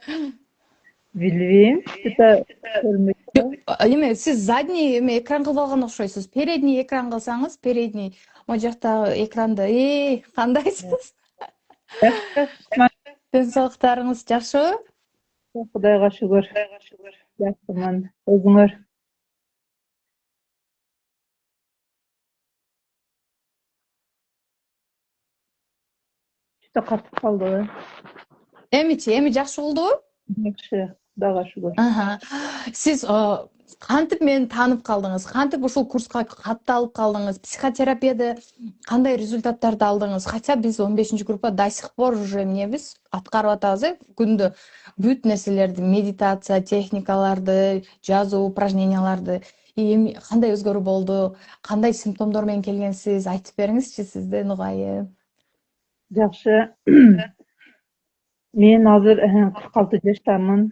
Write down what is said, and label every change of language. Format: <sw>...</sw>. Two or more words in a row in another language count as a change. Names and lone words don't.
<ky>Билбейм. Что-то көрмөйт. Эме сиз задний эме экран кылып алган окшойсуз. Передний экран кылсаңыз, передний могу жактагы экранды. Кандайсыз? Жакшы. Ден соолуктарыңыз жакшыбы? Кудайга шүгүр. Жакшымын. Өзүңөр? Что-то катып калды. Эмичи, эми жакшы болдубу? Жакшы. Кудайга шүгүр. Сиз кантип мени таанып калдыңыз? Кантип ушул курска катталып калдыңыз? Психотерапияда кандай результаттарды алдыңыз? Хотя биз 15 группа</ky> <ru>до сих пор уже</ru> <ky>эмнебиз аткарып атабыз, күндө бүт нерселерди, медитация техникаларды, жазуу упражненияларды. Эми кандай өзгөрүү болду? Кандай симптомдор менен келгенсиз? Айтып бериңизчи, сизден угайым. Жакшы. Мен азыр 46 жаштамын.</ky>